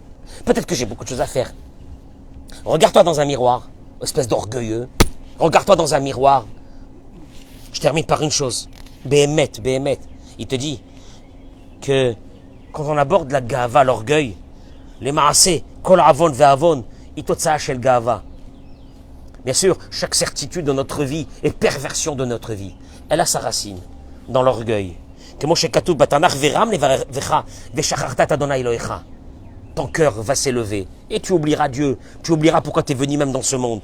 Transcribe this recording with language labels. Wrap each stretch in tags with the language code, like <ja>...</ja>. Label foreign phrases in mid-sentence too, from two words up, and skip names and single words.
<fr>Peut-être que j'ai beaucoup de choses à faire. Regarde-toi dans un miroir, espèce d'orgueilleux. Regarde-toi dans un miroir. Je termine par une chose. Béhémet. Il te dit que quand on aborde la gava, l'orgueil, les maasé,</fr> <he>כל עוון ועוון, תוצאה של גאווה.</he> <fr>Bien sûr, chaque certitude de notre vie et perversion de notre vie, elle a sa racine dans l'orgueil. Ton cœur va s'élever et tu oublieras Dieu. Tu oublieras pourquoi tu es venu même dans ce monde.</fr>